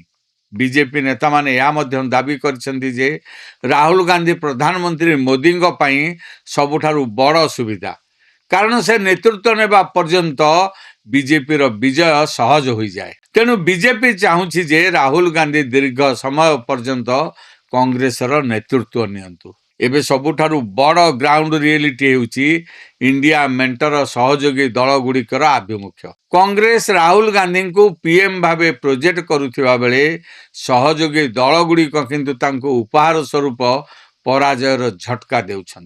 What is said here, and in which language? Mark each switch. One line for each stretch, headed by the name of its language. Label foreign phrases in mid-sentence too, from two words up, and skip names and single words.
Odia: ବିଜେପି ନେତା ମାନେ ଏହା ମଧ୍ୟ ଦାବି କରୁଛନ୍ତି ଯେ ରାହୁଲ ଗାନ୍ଧୀ ପ୍ରଧାନମନ୍ତ୍ରୀ ମୋଦୀ ପାଇଁ ସବୁଠାରୁ ବଡ଼ ସୁବିଧା, କାରଣ ସେ ନେତୃତ୍ୱ ନେବା ପର୍ଯ୍ୟନ୍ତ ବିଜେପି ର ବିଜୟ ସହଜ ହୋଇଯାଏ। ତେଣୁ ବିଜେପି ଚାହୁଁଛି ଯେ ରାହୁଲ ଗାନ୍ଧୀ ଦୀର୍ଘ ସମୟ ପର୍ଯ୍ୟନ୍ତ କଂଗ୍ରେସ ର ନେତୃତ୍ୱ ନିଅନ୍ତୁ। ଏବେ ସବୁଠାରୁ ବଡ଼
English: ground reality
Odia: ହେଉଛି ଇଣ୍ଡିଆ ମେଣ୍ଟର ସହଯୋଗୀ ଦଳଗୁଡ଼ିକର ଆଭିମୁଖ୍ୟ। କଂଗ୍ରେସ ରାହୁଲ ଗାନ୍ଧୀଙ୍କୁ ପିଏମ୍ ଭାବେ ପ୍ରୋଜେକ୍ଟ କରୁଥିବା ବେଳେ ସହଯୋଗୀ ଦଳଗୁଡ଼ିକ କିନ୍ତୁ ତାଙ୍କୁ ଉପହାର ସ୍ୱରୂପ ପରାଜୟର ଝଟକା ଦେଉଛନ୍ତି।